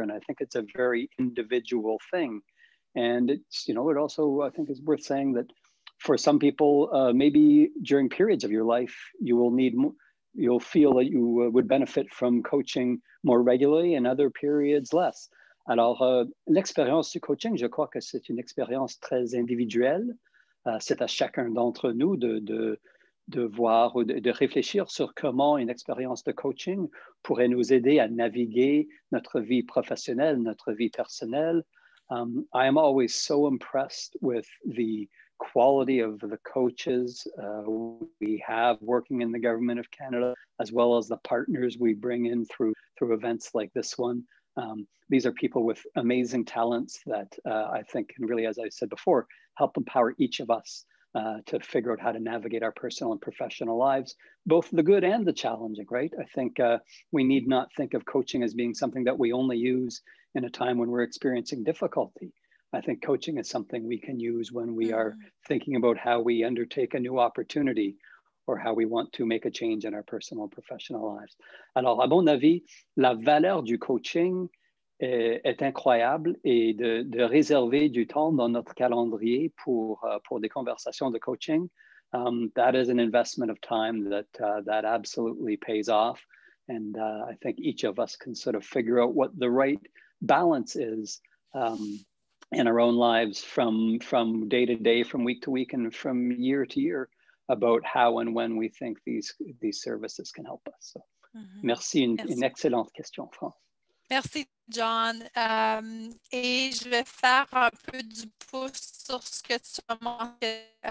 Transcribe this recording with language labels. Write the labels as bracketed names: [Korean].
[English] And I think it's a very individual thing. And it's, it also, I think, is worth saying that for some people, maybe during periods of your life, you'll feel that you would benefit from coaching more regularly, and other periods less. [French] Alors, l'expérience du coaching, je crois que c'est une expérience très individuelle. C'est à chacun d'entre nous de voir ou de réfléchir sur comment une expérience de coaching pourrait nous aider à naviguer notre vie professionnelle, notre vie personnelle. [English] I am always so impressed with the quality of the coaches we have working in the Government of Canada, as well as the partners we bring in through events like this one. These are people with amazing talents that I think can really, as I said before, help empower each of us to figure out how to navigate our personal and professional lives, both the good and the challenging, right? I think we need not think of coaching as being something that we only use in a time when we're experiencing difficulty. I think coaching is something we can use when we are thinking about how we undertake a new opportunity or how we want to make a change in our personal and professional lives. [French] Alors, à mon avis, la valeur du coaching est incroyable, et de réserver du temps dans notre calendrier pour des conversations de coaching, [English] that is an investment of time that absolutely pays off. And I think each of us can sort of figure out what the right balance is in our own lives from day to day, from week to week, and from year to year, about how and when we think these services can help us. [French] So, merci, une excellente question, France. Merci, John. Et je vais faire un peu du pouce sur ce que tu as mentionné.